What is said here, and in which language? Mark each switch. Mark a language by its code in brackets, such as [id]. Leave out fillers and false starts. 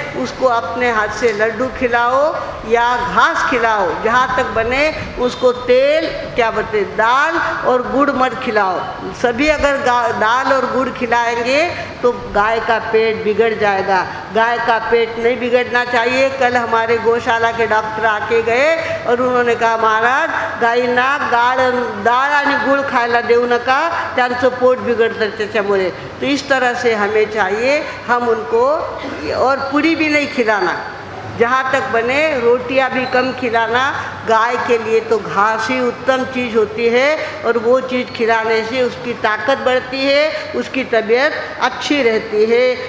[hi] उसको अपने हाथ से लड्डू खिलाओ या घास खिलाओ, जहाँ तक बने उसको तेल क्या बोलते दाल और गुड़ मत खिलाओ. सभी अगर दाल और गुड़ खिलाएंगे तो गाय का पेट बिगड़ जाएगा. गाय का पेट नहीं बिगड़ना चाहिए. कल हमारे गौशाला के डॉक्टर आके गए और उन्होंने कहा महाराज [mr] गाईंना डाळ आणि गुळ खायला देऊ नका, त्यांचं पोट बिगड़तं त्याच्यामुळे. [hi] तो इस तरह से हमें चाहिए हम उनको, और पूरी भी नहीं खिलाना, जहाँ तक बने रोटियां भी कम खिलाना. गाय के लिए तो घास ही उत्तम चीज़ होती है और वो चीज़ खिलाने से उसकी ताकत बढ़ती है, उसकी तबीयत अच्छी रहती है.